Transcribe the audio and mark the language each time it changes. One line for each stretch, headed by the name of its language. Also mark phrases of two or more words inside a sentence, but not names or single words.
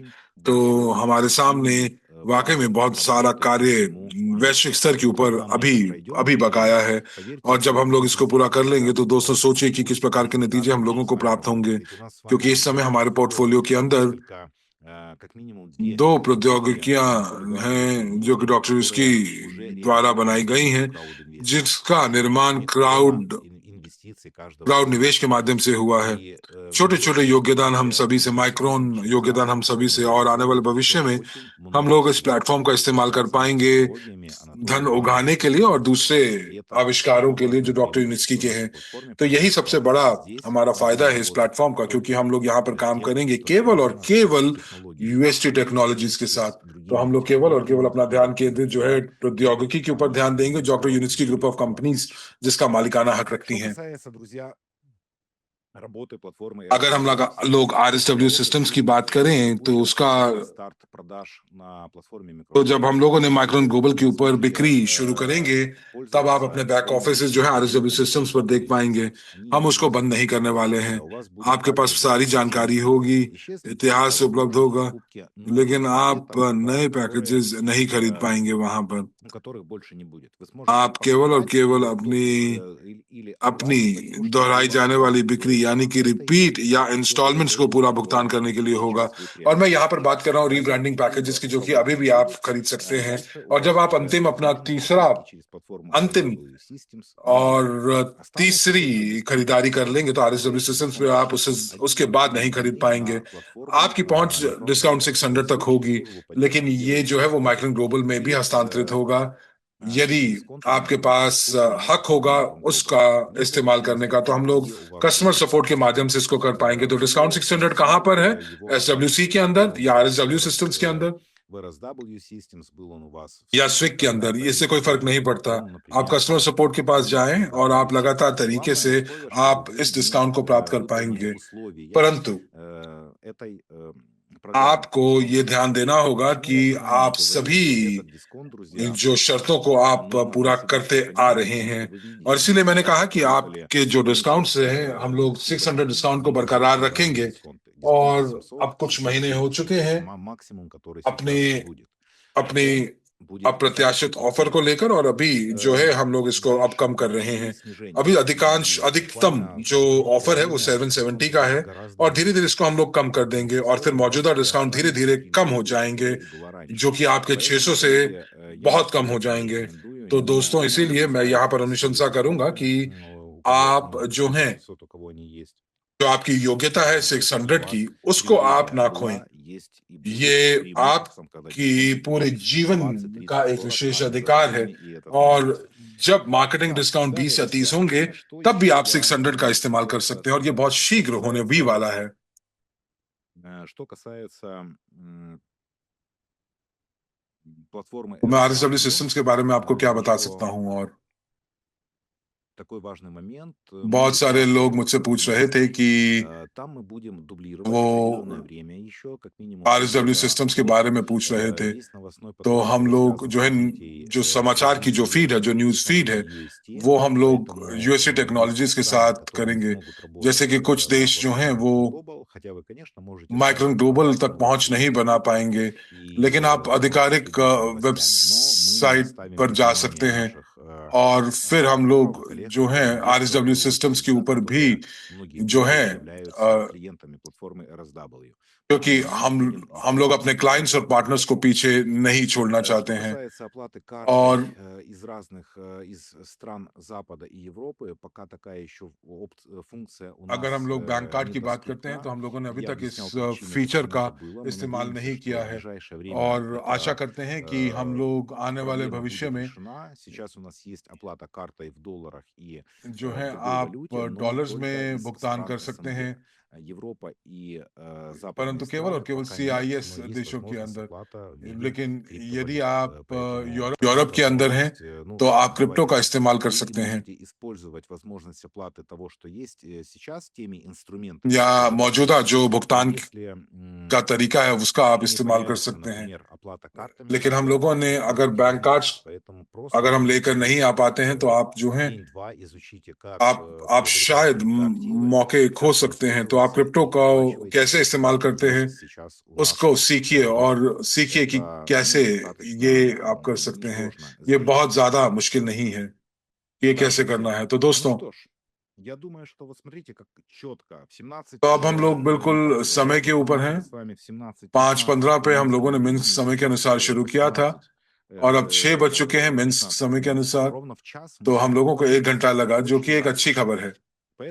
Hindi: तो हमारे सामने वाकई में बहुत सारा कार्य वैश्विक स्तर के ऊपर अभी बकाया है, और जब हम लोग इसको पूरा कर लेंगे तो दोस्तों सोचिए कि किस प्रकार के नतीजे हम लोगों को प्राप्त होंगे। क्योंकि इस समय हमारे पोर्टफोलियो के अंदर 2 प्रौद्योगिकियां हैं जो कि डॉक्टर यूनिट्स्की द्वारा बनाई गई हैं, जिसका निर्माण क्राउड
Russian: инвестиций каждого
Hindi: क्राउड
Russian: из
Hindi: निवेश के
Russian: нас.
Hindi: माध्यम से हुआ है।
Russian: И
Hindi: छोटे
Russian: в
Hindi: छोटे
Russian: ближайшее
Hindi: योगदान हम
Russian: будущее
Hindi: सभी से, माइक्रोन
Russian: очень
Hindi: योगदान हम
Russian: важно
Hindi: सभी से, और आने वाले
Russian: мобилизовать
Hindi: भविष्य
Russian: еще
Hindi: में
Russian: очень
Hindi: हम
Russian: много
Hindi: लोग इस
Russian: сил
Hindi: प्लेटफॉर्म का इस्तेमाल कर
Russian: связанных с
Hindi: पाएंगे
Russian: технологиями,
Hindi: धन
Russian: анатомией
Hindi: उगाने के लिए और
Russian: биологических
Hindi: दूसरे
Russian: процессов. И это
Hindi: आविष्कारों
Russian: очень
Hindi: के लिए जो
Russian: важное
Hindi: डॉक्टर यूनिस्की
Russian: преимущество
Hindi: के
Russian: нашей
Hindi: हैं।
Russian: платформе,
Hindi: तो यही
Russian: потому
Hindi: सबसे
Russian: что
Hindi: बड़ा
Russian: здесь
Hindi: हमारा
Russian: мы
Hindi: फायदा
Russian: будем
Hindi: है इस
Russian: работать
Hindi: प्लेटफॉर्म का, क्योंकि
Russian: только
Hindi: हम लोग यहाँ पर
Russian: с
Hindi: काम
Russian: тем,
Hindi: करेंगे
Russian: что
Hindi: केवल और
Russian: связано с
Hindi: केवल
Russian: технологией.
Hindi: यूएसटी टेक्नोलॉजीज के
Russian: И
Hindi: साथ।
Russian: с
Hindi: तो हम
Russian: другими
Hindi: लोग केवल और केवल
Russian: технологиями,
Hindi: अपना ध्यान
Russian: которые
Hindi: केंद्रित जो है
Russian: для
Hindi: प्रौद्योगिकी के ऊपर ध्यान देंगे, डॉक्टर यूनिस्की ग्रुप ऑफ कंपनीज जिसका मालिकाना हक रखती
Russian: Что
Hindi: हैं।
Russian: касается, друзья, работы платформы
Hindi: अगर हम
Russian: RSW
Hindi: लोग
Russian: Systems,
Hindi: RSW
Russian: то
Hindi: सिस्टम्स की
Russian: будет
Hindi: बात करें तो
Russian: запущен
Hindi: उसका
Russian: официальный старт продаж на платформе
Hindi: तो
Russian: Micron
Hindi: जब हम
Russian: Global.
Hindi: लोगों ने माइक्रोन
Russian: И
Hindi: ग्लोबल के
Russian: вы
Hindi: ऊपर
Russian: сможете
Hindi: बिक्री शुरू करेंगे, तब आप अपने
Russian: пользоваться
Hindi: बैक
Russian: своими
Hindi: ऑफिस जो है RSW
Russian: users
Hindi: सिस्टम्स पर देख
Russian: RSW
Hindi: पाएंगे।
Russian: Systems. Они
Hindi: हम
Russian: не
Hindi: उसको
Russian: будут
Hindi: बंद नहीं करने
Russian: исчезнуть.
Hindi: वाले हैं।
Russian: У вас будет
Hindi: आपके पास
Russian: также
Hindi: सारी जानकारी
Russian: возможность
Hindi: होगी,
Russian: исчезнуть,
Hindi: इतिहास
Russian: когда вы
Hindi: उपलब्ध
Russian: сделаете
Hindi: होगा,
Russian: покупки новых
Hindi: लेकिन आप
Russian: пакетов,
Hindi: नए
Russian: которые
Hindi: पैकेजेस नहीं खरीद पाएंगे वहां पर।
Russian: у которых больше не будет. Вы сможете
Hindi: आप केवल और
Russian: покупать
Hindi: केवल
Russian: то
Hindi: अपनी
Russian: или
Hindi: अपनी
Russian: оплачивать то, что
Hindi: दोहराई
Russian: было
Hindi: जाने
Russian: до
Hindi: वाली बिक्री यानी कि
Russian: этой
Hindi: रिपीट या
Russian: теплой
Hindi: इंस्टॉलमेंट्स को
Russian: новости,
Hindi: पूरा
Russian: что
Hindi: भुगतान करने के लिए होगा।
Russian: сейчас вы
Hindi: और मैं
Russian: приобретете.
Hindi: यहाँ पर बात कर रहा हूँ
Russian: Поэтому
English: rebranding packages
Hindi: की, जो कि
Russian: платформа
Hindi: अभी भी आप
Russian: RSW,
Hindi: खरीद सकते हैं।
Russian: дальше у
Hindi: और जब
Russian: вас
Hindi: आप
Russian: уже
Hindi: अंतिम अपना
Russian: помимо
Hindi: तीसरा
Russian: покупки через платформу
Hindi: अंतिम
Russian: RSW Systems и
Hindi: और
Russian: останутся
Hindi: तीसरी
Russian: только дисконты,
Hindi: खरीदारी कर लेंगे तो
Russian: которые
Hindi: RSW
Russian: вы
Hindi: सिस्टम्स पे आप
Russian: сможете
Hindi: उसके
Russian: один
Hindi: बाद नहीं
Russian: или
Hindi: खरीद
Russian: две
Hindi: पाएंगे।
Russian: на платформе
Hindi: आपकी पहुंच
Russian: Micron
Hindi: डिस्काउंट
Russian: Global.
Hindi: 600
Russian: В
Hindi: तक
Russian: случае,
Hindi: होगी,
Russian: если вы планируете
Hindi: लेकिन ये
Russian: делать
Hindi: जो है वो
Russian: покупки.
Hindi: माइक्रोन ग्लोबल में भी
Russian: И
Hindi: हस्तांतरित होगा यदि
Russian: дисконты
Hindi: आपके
Russian: могут быть
Hindi: पास
Russian: использованы
Hindi: हक होगा
Russian: на Micron
Hindi: उसका
Russian: Global. Но в
Hindi: इस्तेमाल
Russian: общем и
Hindi: करने का, तो हम
Russian: заключительно,
Hindi: लोग
Russian: где у вас
Hindi: कस्टमर
Russian: будет
Hindi: सपोर्ट के माध्यम से इसको कर पाएंगे। तो डिस्काउंट 600 कहाँ पर है?
Russian: его
Hindi: SWC
Russian: оплата.
Hindi: के अंदर या
Russian: Раньше
Hindi: RSW सिस्टम्स के अंदर
Russian: в RSW Systems был он у вас в
Hindi: या Swift स्विक के अंदर,
Russian: когда-то,
Hindi: इससे
Russian: и
Hindi: कोई फर्क नहीं
Russian: сейчас
Hindi: पड़ता।
Russian: он,
Hindi: आप
Russian: например,
English: customer support
Hindi: के पास
Russian: в
Hindi: जाएं और आप
Russian: RSW
Hindi: लगातार
Russian: Systems.
Hindi: तरीके
Russian: Главное
Hindi: से
Russian: условие, чтобы
Hindi: आप
Russian: вы
Hindi: इस
Russian: не
Hindi: डिस्काउंट को प्राप्त कर
Russian: выполнили
Hindi: पाएंगे।
Russian: условия
Hindi: परंतु
Russian: этой программы.
Hindi: आपको
Russian: То есть
Hindi: ये ध्यान देना होगा
Russian: почему
Hindi: कि
Russian: я
Hindi: आप
Russian: говорю,
Hindi: सभी
Russian: что этот дисконт, друзья,
Hindi: जो शर्तों को आप
Russian: он
Hindi: पूरा
Russian: относится
Hindi: करते
Russian: только
Hindi: आ
Russian: не
Hindi: रहे
Russian: потому,
Hindi: हैं।
Russian: что вы
Hindi: और
Russian: видите, мы
Hindi: इसीलिए मैंने
Russian: сейчас
Hindi: कहा कि
Russian: отработали
Hindi: आपके जो
Russian: месяц
Hindi: डिस्काउंट्स हैं हम लोग
Russian: супер
Hindi: 600 डिस्काउंट को
Russian: ниже,
Hindi: बरकरार
Russian: чем ранние
Hindi: रखेंगे।
Russian: дисконты. Дисконты
Hindi: और
Russian: 700
Hindi: अब कुछ
Russian: сейчас
Hindi: महीने हो
Russian: будет
Hindi: चुके हैं
Russian: максимум, который
Hindi: अपने
Russian: сейчас будет.
Hindi: अपनी
Russian: Он будет
Hindi: अप्रत्याशित
Russian: дальше
Hindi: ऑफर को
Russian: идти.
Hindi: लेकर, और अभी जो है हम लोग इसको अब
Russian: Дальше
Hindi: कम कर
Russian: будет
Hindi: रहे हैं।
Russian: снижение.
Hindi: अभी अधिकांश
Russian: И
Hindi: अधिकतम
Russian: буквально
Hindi: जो
Russian: в
Hindi: ऑफर है वो
Russian: июне
Hindi: 770
Russian: дисконт
Hindi: का है,
Russian: будет гораздо
Hindi: और धीरे धीरे
Russian: ниже.
Hindi: इसको हम लोग कम कर देंगे, और फिर मौजूदा डिस्काउंट धीरे धीरे कम हो जाएंगे, जो कि आपके 600 से बहुत कम हो जाएंगे। तो दोस्तों, इसीलिए मैं यहाँ पर अनुशंसा करूंगा कि आप जो हैं, जो आपकी योग्यता है 600 की, उसको आप ना खोएं। ये आपकी पूरे जीवन का एक विशेष अधिकार है, और जब
English: marketing discount
Hindi: 20 या 30 होंगे तब भी आप 600 का इस्तेमाल कर सकते हैं, और ये बहुत शीघ्र होने भी वाला है।
Russian: Что касается платформы
Hindi: तो मैं RSW
Russian: RSW,
Hindi: सिस्टम्स के बारे में आपको क्या बता
Russian: еще
Hindi: सकता हूँ। और
Russian: такой важный момент.
Hindi: बहुत सारे लोग मुझसे पूछ रहे थे कि
Russian: Там мы будем дублировать
Hindi: वो
Russian: определенное время еще, как минимум
Hindi: RSW
Russian: полгода
Hindi: सिस्टम्स के
Russian: вход.
Hindi: बारे में पूछ रहे थे।
Russian: Есть новостной
Hindi: तो
Russian: поток,
Hindi: हम
Russian: который
Hindi: लोग
Russian: связан
Hindi: जो
Russian: с
Hindi: है,
Russian: развитием
Hindi: जो समाचार की जो फीड है, जो
English: news feed
Hindi: है,
Russian: UST,
Hindi: वो हम लोग
Russian: поэтому
Hindi: यूएसटी
Russian: есть
Hindi: टेक्नोलॉजीज के
Russian: страны,
Hindi: साथ
Russian: которые не
Hindi: करेंगे।
Russian: смогут работать
Hindi: जैसे कि कुछ
Russian: на
Hindi: देश जो हैं वो
Russian: платформе Global, хотя вы, конечно, можете
Hindi: माइक्रोन
Russian: сами
Hindi: ग्लोबल
Russian: попасть
Hindi: तक
Russian: на
Hindi: पहुंच नहीं
Russian: UST
Hindi: बना
Russian: Global
Hindi: पाएंगे,
Russian: и
Hindi: लेकिन आप आधिकारिक
Russian: следить за новостями. Но мы
Hindi: वेबसाइट
Russian: ставим
Hindi: पर जा
Russian: внимание
Hindi: सकते हैं,
Russian: наших
Hindi: और फिर हम लोग
Russian: партнеров, коллег,
Hindi: जो है
Russian: инвесторов,
Hindi: RSW सिस्टम्स के
Russian: друзья,
Hindi: ऊपर भी
Russian: которые многие
Hindi: जो
Russian: годы
Hindi: है,
Russian: являются клиентами платформы RSW.
Hindi: क्योंकि
Russian: И мы будем
Hindi: हम लोग
Russian: сделать
Hindi: अपने क्लाइंट्स और पार्टनर्स को पीछе नहीं छोड़ना चाहते
Russian: Что
Hindi: हैं।
Russian: касается оплаты картой
Hindi: और
Russian: из разных из стран Запада и Европы, пока такая еще функция у
Hindi: अगर
Russian: нас
Hindi: हम लोग
English: bank card
Hindi: की बात करते हैं
Russian: недоступна.
Hindi: तो हम लोगों ने अभी
Russian: Я
Hindi: तक इस
Russian: объяснял причины,
Hindi: फीचर
Russian: почему
Hindi: का
Russian: это было. Мы
Hindi: इस्तेमाल
Russian: надеемся,
Hindi: नहीं
Russian: что
Hindi: किया
Russian: в
Hindi: है,
Russian: ближайшее время
Hindi: और आशा
Russian: эта
Hindi: करते हैं कि हम लोग आने वाले
Russian: проблема
Hindi: भविष्य
Russian: будет
Hindi: में
Russian: решена. Сейчас у нас есть оплата картой в долларах и
Hindi: जो
Russian: в
Hindi: है
Russian: другой
Hindi: आप
Russian: валюте, но
Hindi: डॉलर्स
Russian: только
Hindi: में
Russian: из
Hindi: भुगतान
Russian: стран
Hindi: कर सकते
Russian: СНГ.
Hindi: हैं,
Russian: Европа и западные
Hindi: परंतु केवल और
Russian: страны
Hindi: केवल
Russian: пока нет,
Hindi: CIS
Russian: но есть
Hindi: देशों के
Russian: возможность
Hindi: अंदर।
Russian: оплата в виде
Hindi: लेकिन यदि
Russian: криптовалют.
Hindi: आप
Russian: Поэтому
Hindi: यूरोप के अंदर हैं
Russian: ну,
Hindi: तो आप क्रिप्टो
Russian: давайте
Hindi: का
Russian: так,
Hindi: इस्तेमाल कर
Russian: вы
Hindi: सकते हैं,
Russian: можете использовать возможность оплаты того, что есть сейчас, теми инструментами,
Hindi: या
Russian: которые
Hindi: मौजूदा
Russian: есть.
Hindi: जो
Russian: Но
Hindi: भुगतान
Russian: если
Hindi: का तरीका है उसका आप
Russian: не
Hindi: इस्तेमाल कर
Russian: появится,
Hindi: सकते हैं।
Russian: например, оплата картами,
Hindi: लेकिन हम
Russian: то
Hindi: लोगों ने
Russian: это
Hindi: अगर
Russian: будет
English: bank cards
Russian: сложновато. Поэтому просто
Hindi: अगर हम लेकर नहीं आ पाते हैं तो आप जो हैं,
Russian: день-два изучите, как
Hindi: आप
Russian: приобретать
Hindi: शायद
Russian: криптоактивы,
Hindi: मौके खो
Russian: как
Hindi: सकते हैं। तो आप
Russian: воспользоваться
Hindi: क्रिप्टो
Russian: и
Hindi: को
Russian: оплачивайте
Hindi: कैसे
Russian: то,
Hindi: इस्तेमाल
Russian: что
Hindi: करते हैं
Russian: есть сейчас у нас
Hindi: उसको सीखिए,
Russian: в
Hindi: और
Russian: доступе.
Hindi: सीखिए कि
Russian: Это
Hindi: कैसे
Russian: достаточно
Hindi: ये आप कर सकते हैं।
Russian: несложно
Hindi: ये
Russian: сделать.
Hindi: बहुत ज्यादा मुश्किल नहीं है कि ये
Russian: Да,
Hindi: कैसे
Russian: друзья.
Hindi: करना है। तो
Russian: Ну
Hindi: दोस्तों,
Russian: что ж, я думаю, что вот смотрите, как четко в 17
Hindi: तो अब हम लोग बिल्कुल समय के ऊपर हैं।
Russian: с вами в
Hindi: 5:15 पे हम
Russian: Минск
Hindi: लोगों ने
Russian: времени,
Hindi: मिन्स्क समय के
Russian: сейчас
Hindi: अनुसार शुरू किया था, और अब 6 बज चुके हैं मिन्स्क
Russian: 16
Hindi: समय के अनुसार।
Russian: ровно в час
Hindi: तो
Russian: мы
Hindi: हम लोगों को 1 घंटा लगा, जो कि एक
Russian: очень
Hindi: अच्छी खबर है।